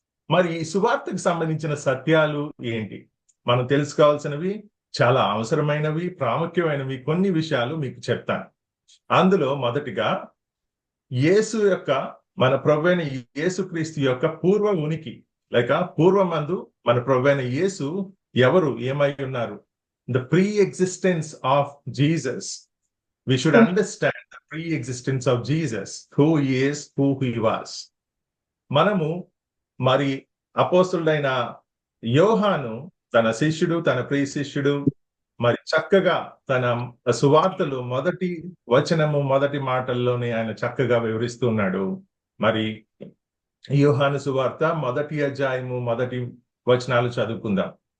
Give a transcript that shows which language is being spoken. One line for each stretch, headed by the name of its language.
Telugu: మరి ఈ సువార్తకు సంబంధించిన సత్యాలు ఏంటి? మనం తెలుసుకోవాల్సినవి చాలా అవసరమైనవి, ప్రాముఖ్యమైనవి కొన్ని విషయాలు మీకు చెప్తాను. అందులో మొదటిగా యేసు యొక్క, మన ప్రభువైన యేసుక్రీస్తు యొక్క పూర్వ ఉనికి, లేక పూర్వమందు మన ప్రభువైన యేసు ఎవరు, ఏమై ఉన్నారు.
English: The pre-existence of Jesus. We should understand the pre-existence of Jesus, who he is, who he was.
Telugu: మనము మరి అపోస్తులుడైన యోహాను తన శిష్యుడు, తన ప్రియ శిష్యుడు, మరి చక్కగా తన సువార్తలు మొదటి వచనము, మొదటి మాటల్లోనే ఆయన చక్కగా వివరిస్తున్నాడు. మరి యోహాను సువార్త 1వ అధ్యాయము 1వ వచనాలు చదువుకుందాం.